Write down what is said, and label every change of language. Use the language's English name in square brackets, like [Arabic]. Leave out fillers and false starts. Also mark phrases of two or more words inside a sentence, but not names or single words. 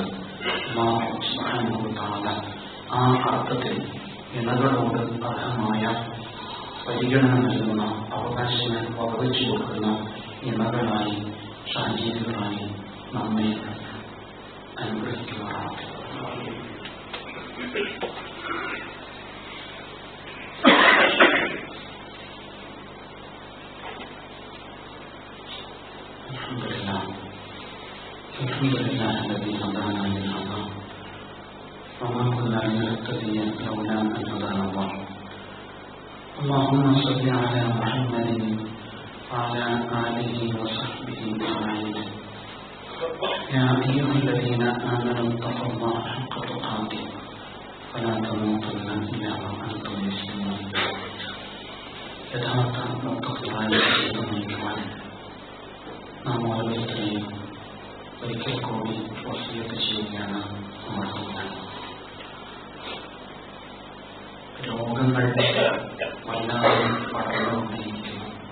[Arabic] الله سبحانه وتعالى [Malayalam] ആ അർത്ഥത്തിൽ ഇണകളോട് അർഹമായ പരിഗണന നൽകുന്ന, അവകാശങ്ങൾ വകവെച്ചു കൊടുക്കുന്ന ഇണകളായി, സാഹചര്യങ്ങളായി നമ്മെ അനുഗ്രഹിക്കുമാറാകട്ടെ. [Arabic] الحمد لله الذي هدانا لهذا وما كنا لنهتدي لولا أن هدانا الله. اللهم صل على محمد وعلى آله وصحبه أجمعين. يا أيها الذين آمنوا اتقوا الله حق تقاته ولا تموتن إلا وأنتم مسلمون. [Malayalam] യഥാർത്ഥ മുത്തഖികളായി ജീവിതം നാം ഓരോരുത്തരെയും ഒരിക്കൽ കൂടി വസിയത്ത് ചെയ്യുകയാണ് നമ്മൾ. രോഗങ്ങൾ വല്ലാതെ പടർന്നുകൊണ്ടിരിക്കുന്നു.